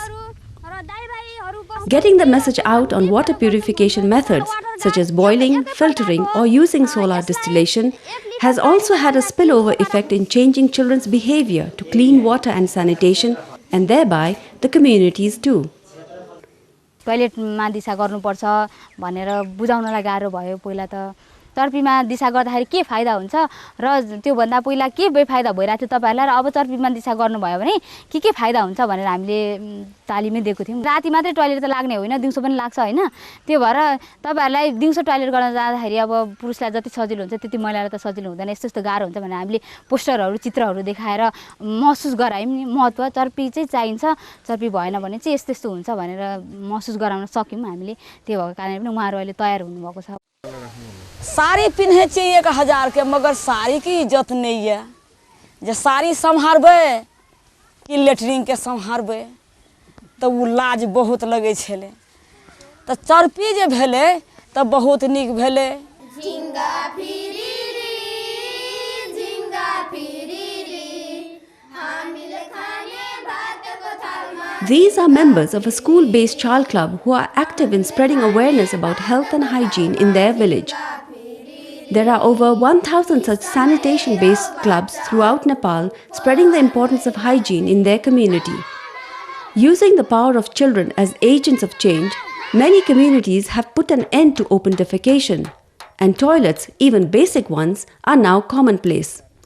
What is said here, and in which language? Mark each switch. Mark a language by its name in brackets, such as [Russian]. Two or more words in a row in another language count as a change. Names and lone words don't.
[English] Getting the message out on water purification methods such as boiling, filtering or using solar distillation has also had a spillover effect in changing children's behavior to clean water and sanitation and thereby the communities too. [Nepali] टोयलेटमा दिशा गर्नुपर्छ भनेर बुझाउनलाई गाह्रो भयो पहिला त चर्पीमा दिशा गर्दाखेरि के फाइदा हुन्छ र त्यो भन्दा पहिला के बेफाइदा भइराथ्यो तपाईहरुलाई र अब चर्पीमा दिशा गर्नुभयो भने के फाइदा हुन्छ भनेर हामीले तालिमै दिएको थियौं राति मात्रै टोयलेट त लाग्ने होइन दिउँसो पनि लाग्छ हैन त्यो भएर तपाईहरुलाई दिउँसो टोयलेट गर्न जाँदाखेरि अब पुरुषलाई जति सजिलो हुन्छ त्यति महिलालाई त सजिलो हुँदैन यस्तो यस्तो गाह्रो हुन्छ भनेर हामीले पोस्टरहरु चित्रहरु देखाएर महसुस गरायौं नि महत्व चर्पी चाहिँ चाहिन्छ चर्पी भएन भने चाहिँ यस्तो यस्तो हुन्छ भनेर महसुस गराउन सक्यौं हामीले त्यो भएको कारणले पनि उहाँहरु अहिले तयार हुनु भएको छ [Maithili] साड़ी पिन्हे चाहिए 1000 के मगर साड़ी की इज्जत नहीं है जे साड़ी संभारबे कि लेटरिन के संभारबे तो वो लाज बहुत लगे छले तो चर्पी जे भेले तो बहुत निक भेले झिंगा फिरी [Nepali] हामीले खाने भातको थालमा. [English] These are members of a school-based child club who are active in spreading awareness about health and hygiene in their village. There are over 1,000 such sanitation-based clubs throughout Nepal spreading the importance of hygiene in their community. Using the power of children as agents of change, many communities have put an end to open defecation, and toilets, even basic ones, are now commonplace.